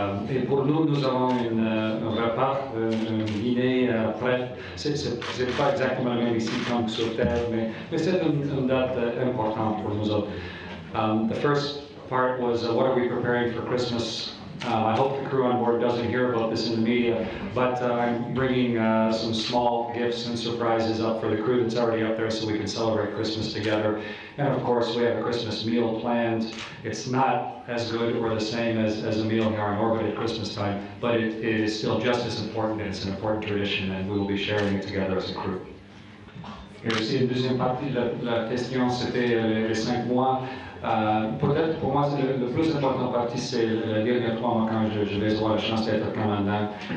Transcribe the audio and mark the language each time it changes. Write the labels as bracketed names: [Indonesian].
[French] Et pour nous, nous avons un repas, un dîner prêt. C'est pas exactement le même ici comme sur Terre, mais c'est une date importante pour nous autres. [English] The first part was what are we preparing for Christmas? I hope the crew on board doesn't hear about this in the media, but I'm bringing some small gifts and surprises up for the crew that's already up there so we can celebrate Christmas together. And of course, we have a Christmas meal planned. It's not as good or the same as a meal here on orbit at Christmas time, but it is still just as important, and it's an important tradition, and we will be sharing it together as a crew. [French] Et aussi, une deuxième partie de la question, c'était les 5 mois. Peut-être pour moi, le plus important partie, c'est le dernier 3 mois quand je vais avoir la chance d'être commandant.